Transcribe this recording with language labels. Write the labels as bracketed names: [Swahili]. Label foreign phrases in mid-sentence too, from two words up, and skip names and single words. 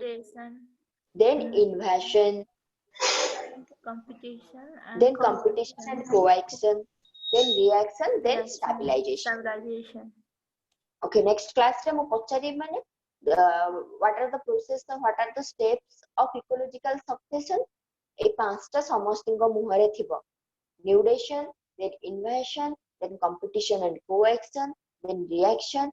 [English] Then invasion, then competition and coaction, then reaction, then stabilization. Okay, next class time mane what are the process and what are the steps of ecological succession? [Odia] ଏ ପାଞ୍ଚଟା ସମସ୍ତିଙ୍ଗ ମୁହରେ ଥିବ [English] nudation, then invasion, then competition and coaction, then reaction.